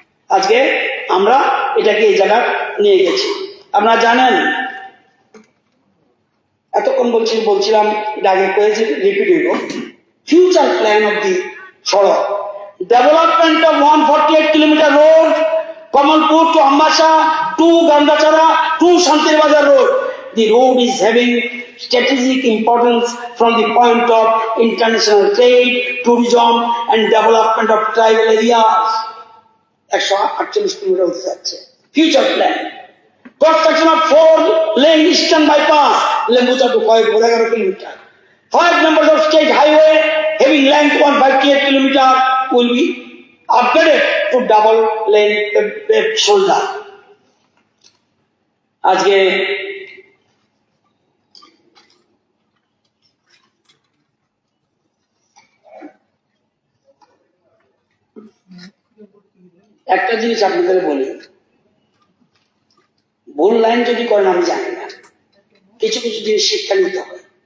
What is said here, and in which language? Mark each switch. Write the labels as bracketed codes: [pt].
[bn] আজকে আমরা এটাকে এই জায়গায় নিয়ে গেছি। আপনারা জানেন, এতক্ষণ বলছিলাম, এটা আগে কয়েছে, রিপিট হইব। [en] Future plan of the সড়ক, development of 148 kilometer road, Kamalpur to Ambassa to Gandhachara to Santirbazar road. The road is having strategic importance from the point of international trade, tourism and development of tribal areas. [bn] 148 kilometre হতে যাচ্ছে। [en] Future plan, construction of 4-lane eastern bypass, Lembucha to 11 kilometer. 5 numbers of state highway having length 158 kilometer will be upgraded to double lane paved shoulder. [bn] আজকে একটা জিনিস আপনাদের বলি, ভুল line যদি করেন আমি জানি না, কিছু কিছু জিনিস শিক্ষা নিতে হবে।